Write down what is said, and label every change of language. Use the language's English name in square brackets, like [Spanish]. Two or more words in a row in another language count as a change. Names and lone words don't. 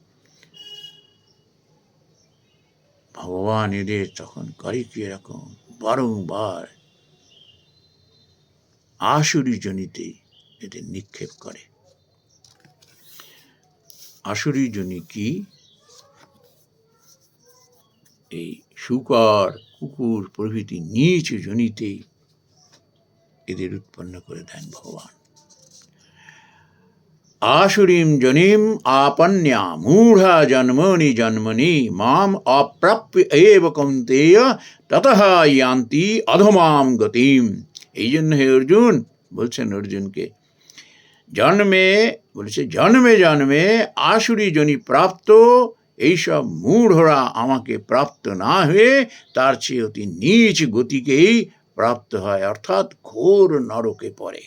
[Bangla] ভগবান এদের তখন করে কি, এরকম বারংবার আসুরি জনিতে এদের নিক্ষেপ করে। আসুরি জনি কি? এই শূকর, কুকুর প্রভৃতি নীচ জনিতে এদের উৎপন্ন করে দেন ভগবান। [Sanskrit] आशुरीं जनिम आपन्या मूढ़ा जन्मनि जन्मनि माम अप्राप्य एव कौन्तेय ततः यान्ति अधमाम गतिम। [Bangla] এই জন্য হে অর্জুন বলছেন অর্জুনকে, জন্মে বলেছে জন্মে জন্মে আসুরি জনি প্রাপ্ত এইসব মূঢ়রা আমাকে প্রাপ্ত না হয়ে তার চেয়ে অতি নীচ গতিকেই প্রাপ্ত হয়, অর্থাৎ ঘোর নরকে পড়ে।